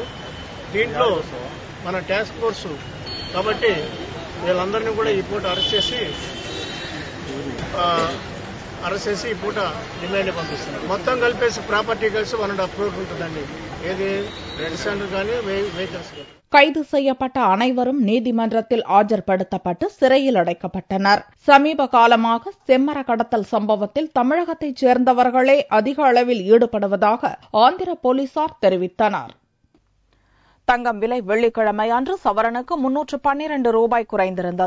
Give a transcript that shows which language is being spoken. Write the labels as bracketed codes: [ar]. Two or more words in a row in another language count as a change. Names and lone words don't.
[te] దీంట్లో మన [en] task force [te] కాబట్టి వీళ్ళందరినీ కూడా ఈ పూట అరెస్ట్ చేసి ఈ పూట రిమాండ్ పంపిస్తున్నారు. మొత్తం కలిపేసి ప్రాపర్టీ కలిసి 1.5 crore ఉంటుందండి. ఏది [en] red sandal [te] కానీ వెహికల్స్ కానీ. [ta] கைது செய்யப்பட்ட அனைவரும் நீதிமன்றத்தில் ஆஜர்படுத்தப்பட்டு சிறையில் அடைக்கப்பட்டனர். சமீப காலமாக செம்மர கடத்தல் சம்பவத்தில் தமிழகத்தைச் சேர்ந்தவர்களே அதிக அளவில் ஈடுபடுவதாக ஆந்திர போலீசார் தெரிவித்தனர். தங்கம் விலை வெள்ளிக்கிழமை அன்று சவரனுக்கு 312 ரூபாய் குறைந்திருந்தது.